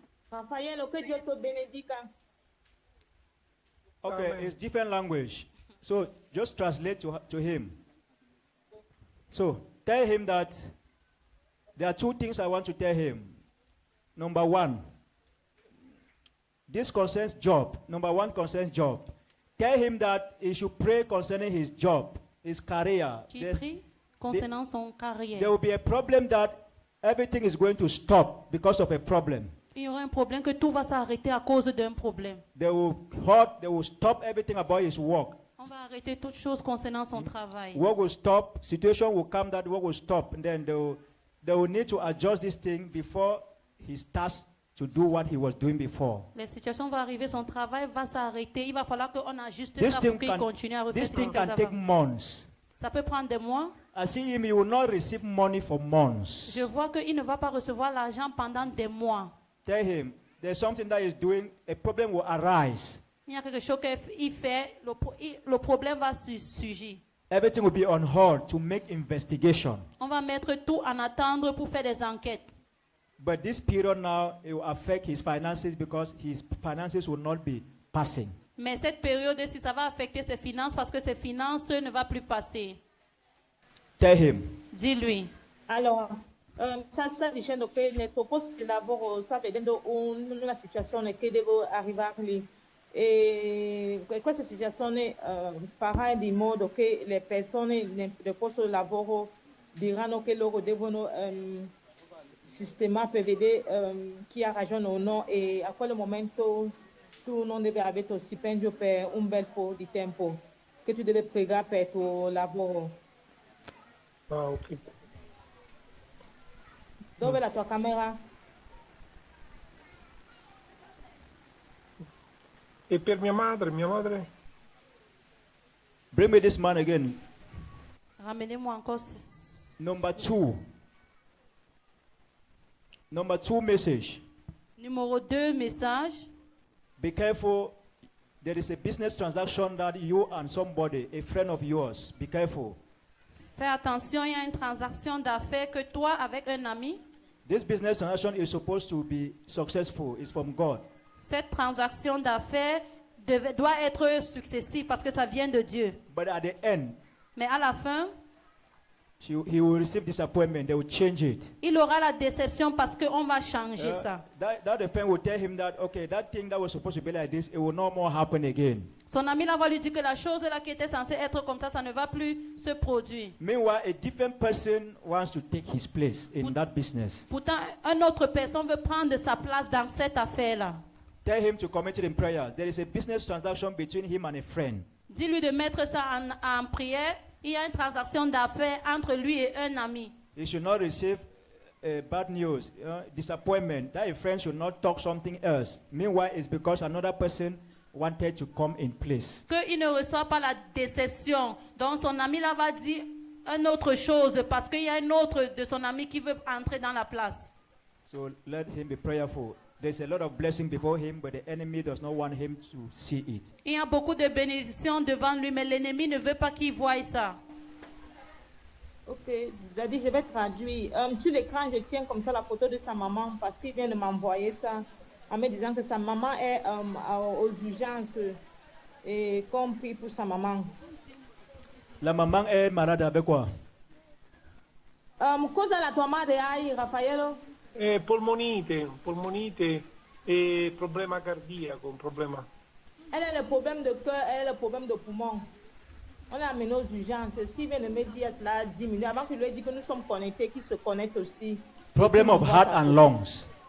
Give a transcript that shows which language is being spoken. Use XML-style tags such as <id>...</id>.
<fr>Raphaël, que Dieu te bénédique.</fr> <en>Okay, Amen. it's different language. So just translate to him. So tell him that there are two things I want to tell him. Number one. This concerns job. Number one concerns job. Tell him that he should pray concerning his job, his career.</en> <fr>Qui prie concernant son carrière.</fr> <en>There will be a problem that everything is going to stop because of a problem.</en> <fr>Il y aura un problème que tout va s'arrêter à cause d'un problème.</fr> <en>They will stop everything about his work. On va arrêter toutes choses concernant son travail. Work will stop. Situation will come that work will stop, and then they will need to adjust this thing before he starts to do what he was doing before.</en> <fr>Les situations vont arriver, son travail va s'arrêter. Il va falloir qu'on ajuste</fr> <en>This</en> <fr>ça</fr> <en>thing</en> <fr>pour qu'il continue à refaire</fr> <en>this</en> <fr>ce qu'il</fr> <en>thing can</en> <fr>faisait</fr> <en>take</en> <fr>avant.</fr> <en>months.</en> <fr>Ça peut prendre des mois.</fr> <en>I see him, he will not receive money for months.</en> <fr>Je vois qu'il ne va pas recevoir l'argent pendant des mois.</fr> <en>Tell him there's something that he's doing, a problem will arise.</en> <fr>Il y a quelque chose qu'il fait, le problème va surgir.</fr> <en>Everything will be on hold to make investigation.</en> <fr>On va mettre tout en attendre pour faire des enquêtes.</fr> <en>But this period now, it will affect his finances because his finances will not be passing.</en> <fr>Mais cette période, si ça va affecter ses finances, parce que ses finances ne vont plus passer.</fr> <en>Tell him.</en> <fr>Dis-lui.</fr> <it>Allora, sta dicendo che nel tuo posto di lavoro sta vedendo una situazione che devo arrivarli e questa situazione farà di modo che le persone nel posto di lavoro diranno che loro devono sistemare per vedere chi ha ragione o no e a quel momento tu non devi avere il tuo stipendio per un bel po' di tempo che tu devi pregare per il tuo lavoro. Ah, ok. Dove è la tua camera? E per mia madre?</it> <en>Bring me this man again.</en> <fr>Ramenez-moi encore.</fr> <en>Number two. Number two message.</en> <fr>Numéro 2, message.</fr> <en>Be careful. There is a business transaction that you and somebody, a friend of yours, be careful.</en> <fr>Fais attention, il y a une transaction d'affaires que toi, avec un ami,</fr> <en>This business transaction is supposed to be successful. It's from God.</en> <fr>cette transaction d'affaires doit être successive parce que ça vient de Dieu.</fr> <en>But at the end,</en> <fr>Mais à la fin,</fr> <en>he will receive disappointment. They will change it.</en> <fr>il aura la déception parce qu'on va changer ça.</fr> <en>That the friend will tell him that, okay, that thing that was supposed to be like this, it will no more happen again.</en> <fr>Son ami là va lui dire que la chose là qui était censée être comme ça ne va plus se produire.</fr> <en>Meanwhile, a different person wants to take his place in that business.</en> <fr>Pourtant, une autre personne veut prendre sa place dans cette affaire-là.</fr> <en>Tell him to commit it in prayer. There is a business transaction between him and a friend.</en> <fr>Dis-lui de mettre ça en prière. Il y a une transaction d'affaires entre lui et un ami.</fr> <en>He should not receive bad news, disappointment. That a friend should not talk something else. Meanwhile, it's because another person wanted to come in place.</en> <fr>Qu'il ne reçoit pas la déception. Donc son ami là va dire une autre chose parce qu'il y a un autre de son ami qui veut entrer dans la place.</fr> <en>So let him be prayerful. There's a lot of blessing before him, but the enemy does not want him to see it.</en> <fr>Il y a beaucoup de bénédictions devant lui, mais l'ennemi ne veut pas qu'il voie ça. Ok, Daddy, je vais traduire. Sur l'écran, je tiens comme ça la photo de sa maman parce qu'il vient de m'envoyer ça en me disant que sa maman est aux urgences et qu'on prie pour sa maman. La maman est malade avec quoi?</fr> <it>Cosa la tua madre hai, Raffaello? Polmonite e problema cardiaco, un problema.</it> <fr>Elle a le problème de cœur, elle a le problème de poumon. On l'a amené aux urgences. Ce qu'il vient de me dire cela 10 minutes avant qu'il lui ait dit que nous sommes connectés, qu'il se connecte aussi.</fr> <en>Problem of heart and lungs.</en>